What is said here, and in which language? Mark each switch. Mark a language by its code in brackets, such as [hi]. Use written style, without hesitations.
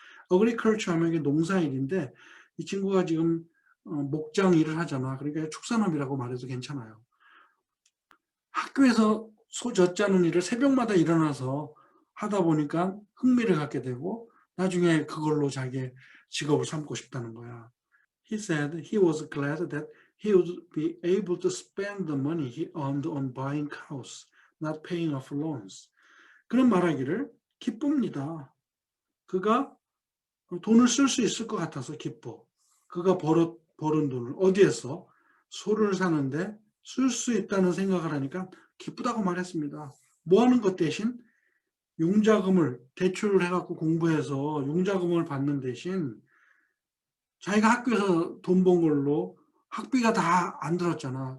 [ko] 어그리컬처 하면 이게 농사일인데 이 친구가 지금 목장 일을 하잖아. 그러니까 축산업이라고 말해도 괜찮아요. 학교에서 소젖 짜는 일을 새벽마다 일어나서 하다 보니까 흥미를 갖게 되고 나중에 그걸로 자기의 직업을 삼고 싶다는 거야. [en] He said he was glad that he would be able to spend the money he earned on buying cows, not paying off loans. [ko] 그런 말하기를 기쁩니다. 그가 돈을 쓸 수 있을 것 같아서 기뻐. 그가 벌은 돈을 어디에서? 소를 사는데 쓸 수 있다는 생각을 하니까 기쁘다고 말했습니다. 뭐 하는 것 대신 융자금을 대출을 해 갖고 공부해서 융자금을 받는 대신 자기가 학교에서 돈 번 걸로 학비가 다 안 들었잖아.